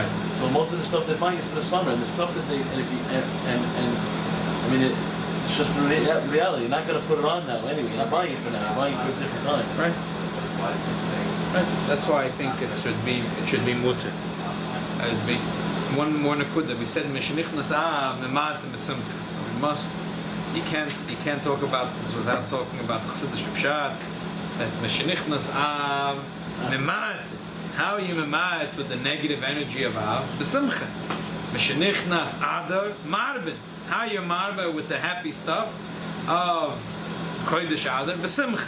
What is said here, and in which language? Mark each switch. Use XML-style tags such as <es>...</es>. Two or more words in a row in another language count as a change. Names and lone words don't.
<en>So most of the stuff they're buying is for the summer, and the stuff that they and if you and I mean it's just the reality. You're not gonna put it on now anyway. You're not buying it for now. You're buying it for a different time. Right. Right. That's why I think it should be mutter. It'd be one more nakuda. We said</en> <he>mishnichnas memat mesimcha.</he> <en>So we must. You can't talk about this without talking about the</en> <yi>Chassidish Pshat.</yi> <he>That mishnichnas memat.</he> <en>How are you memat with the negative energy of besimcha?</en> <he>Mishnichnas adar marbin.</he> <en>How are you marba with the happy stuff of</en> <he>chodesh adar besimcha?</he>